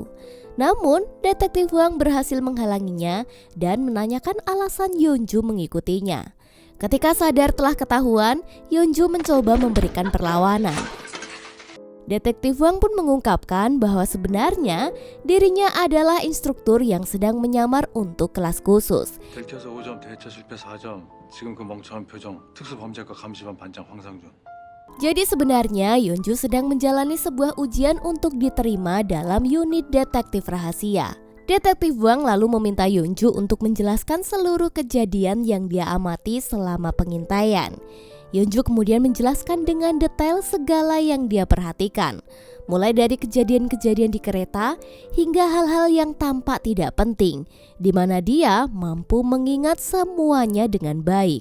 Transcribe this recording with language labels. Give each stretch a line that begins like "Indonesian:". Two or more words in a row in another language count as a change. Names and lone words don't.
Indonesian: Namun, Detektif Hwang berhasil menghalanginya dan menanyakan alasan Yeon-ju mengikutinya. Ketika sadar telah ketahuan, Yeon-ju mencoba memberikan perlawanan. Detektif Hwang pun mengungkapkan bahwa sebenarnya dirinya adalah instruktur yang sedang menyamar untuk kelas khusus.
Korean: 들켜서 5점, 대처 실패 4점. 지금 그 멍청한 표정. 특수범죄과 감시반 반장 황상준.
Indonesian: Jadi sebenarnya Yeon-ju sedang menjalani sebuah ujian untuk diterima dalam unit detektif rahasia. Detektif Hwang lalu meminta Yeon-ju untuk menjelaskan seluruh kejadian yang dia amati selama pengintaian. Yeon-ju kemudian menjelaskan dengan detail segala yang dia perhatikan, mulai dari kejadian-kejadian di kereta hingga hal-hal yang tampak tidak penting, di mana dia mampu mengingat semuanya dengan baik.